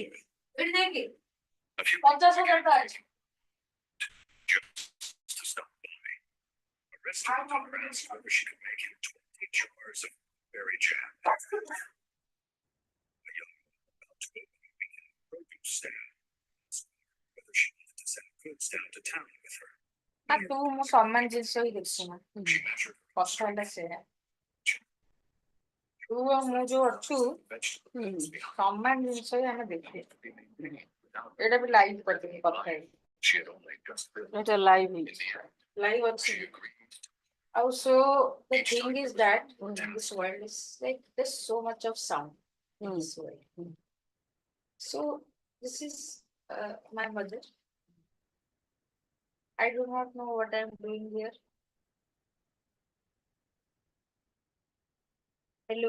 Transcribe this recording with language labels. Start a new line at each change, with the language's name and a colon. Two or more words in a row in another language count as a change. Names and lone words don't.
English: a few to stop by. A restaurant owner asked whether she could make him 20 jars of berry jam. A young woman about to open a weekend produce stand asked whether she wanted to send goods down to town with her.
Odia: ତୁ ମୁଁ ସମାନ ଜିନିଷ ହିଁ ଦେଖୁଛୁ କଥା ହେଲା ସେଇଆ ତୁ ଆଉ ମୁଁ ଯୋଉ ଅଛୁ ସମାନ ଜିନିଷ ହିଁ ଆମେ ଦେଖୁ ଏଇଟା ବି ଲାଇଭ କରିଦେବି କଥା ଏଇଟା ଲାଇଭ ଲାଇଭ ଅଛି ଆଉ
English: so the thing is that this world is like there's so much of sound in this world. So this is my mother. I do not know what I'm doing here. Hello.